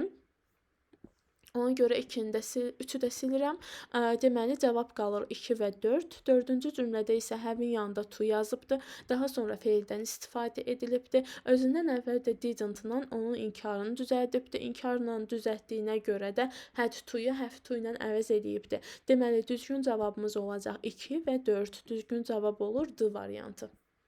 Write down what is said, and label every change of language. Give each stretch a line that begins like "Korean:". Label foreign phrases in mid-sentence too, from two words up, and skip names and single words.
Azerbaijani: Ona görə 3-ü də silirəm. Deməli, cavab qalır 2 və 4. Dördüncü cümlədə isə həmin yanında to yazıbdır. Daha sonra feildən istifadə edilibdir. Özündən əvvəl də didn't-la onun inkarını düzəldibdir. İnkarla düzəltdiyinə görə də
English: had to-yu have to
Azerbaijani: ilə əvəz edibdir. Deməli, düzgün cavabımız olacaq 2 və 4. Düzgün cavab olur D variantı.